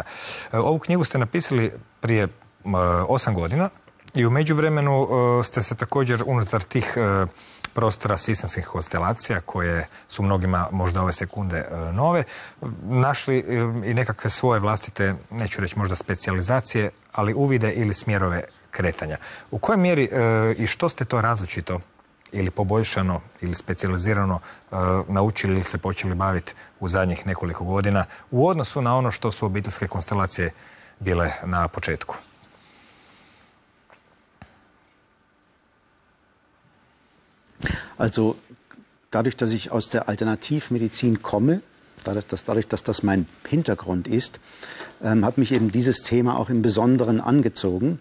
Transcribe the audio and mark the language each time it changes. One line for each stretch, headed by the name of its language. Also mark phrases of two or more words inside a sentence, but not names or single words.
Croatian: Ovu knjigu ste napisali prije 8 godina i u međuvremenu ste se također unutar tih prostora sistemskih konstelacija, koje su mnogima možda ove sekunde nove, našli i nekakve svoje vlastite, neću reći možda specijalizacije, ali uvide ili smjerove kretanja. U kojoj mjeri i što ste to različito ili poboljšano ili specijalizirano naučili ili se počeli baviti u zadnjih nekoliko godina u odnosu na ono što su obiteljske konstelacije bile na početku?
German: Also dadurch, dass ich aus der Alternativmedizin komme, dadurch, dass das mein Hintergrund ist, hat mich eben dieses Thema auch im Besonderen angezogen.